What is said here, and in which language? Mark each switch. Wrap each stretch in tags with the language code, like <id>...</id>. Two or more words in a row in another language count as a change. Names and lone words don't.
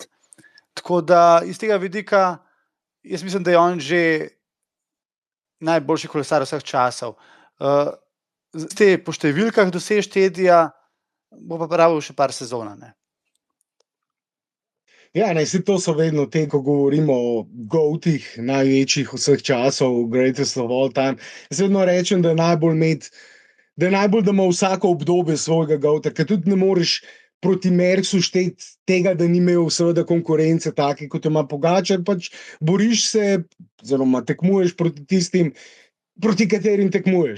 <sl>Tako da iz tega vidika jaz mislim, da je on že najboljši kolesar vseh časov. Po številkah dosežeti Edija bo pa pravil še par sezon. Ja, to so vedno te, ko govorimo o GOAT-ih, največjih vseh časov,</sl> <en>greatest of all time.</en> <sl>Jaz vedno rečem, da je najbolj, da ima vsako obdobje svojega GOAT-a, ker tudi ne moreš proti Merksu šteti tega, da ni imel seveda konkurence take, kot ima Pogačar, pač boriš se, oziroma tekmuješ proti tistim, proti katerim tekmuješ.</sl>